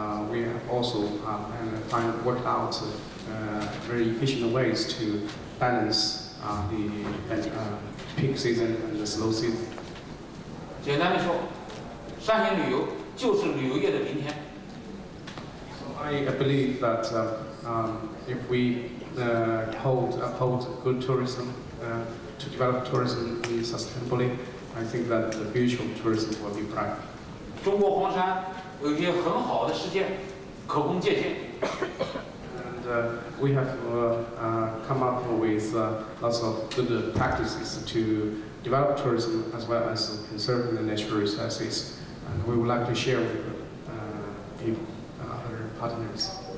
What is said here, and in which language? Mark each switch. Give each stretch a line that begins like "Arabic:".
English: We have also worked out very efficient ways to balance the peak season and the slow season.
Chinese: 简单的说，善行旅游就是旅游业的明天。
English: I believe that if we uphold good tourism, to develop tourism sustainably, I think that the future of tourism will be bright.
Chinese: 中国黄山有一些很好的实践，可供借鉴。
English: And we have come up with lots of good practices to develop tourism as well as conserve the natural resources. And we would like to share with people, other partners.